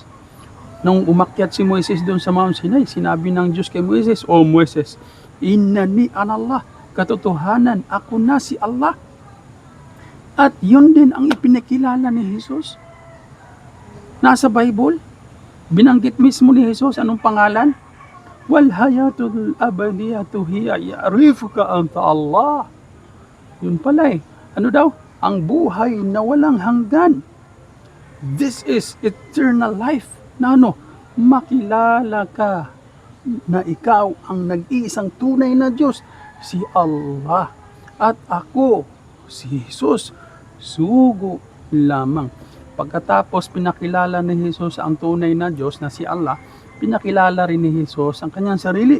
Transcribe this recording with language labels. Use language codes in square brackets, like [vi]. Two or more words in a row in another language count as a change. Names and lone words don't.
[tl] Nung umakyat si Moises doon sa Mount Sinai, sinabi ng Diyos kay Moises, O Moises, [ar] إنني أنا الله, [tl] katotohanan, ako na si Allah. At yun din ang ipinakilala ni Jesus. Nasa Bible, binanggit mismo ni Jesus, anong pangalan? [ar] والحياة الأبدية هي يعرفك أنت الله. [tl] Yun pala eh. Ano daw? Ang buhay na walang hanggan. [en] This is eternal life. [tl] Na ano? Makilala ka na ikaw ang nag-iisang tunay na Diyos, si Allah. At ako, si Jesus, sugo lamang. Pagkatapos pinakilala ni Jesus ang tunay na Diyos na si Allah, pinakilala rin ni Jesus ang kanyang sarili.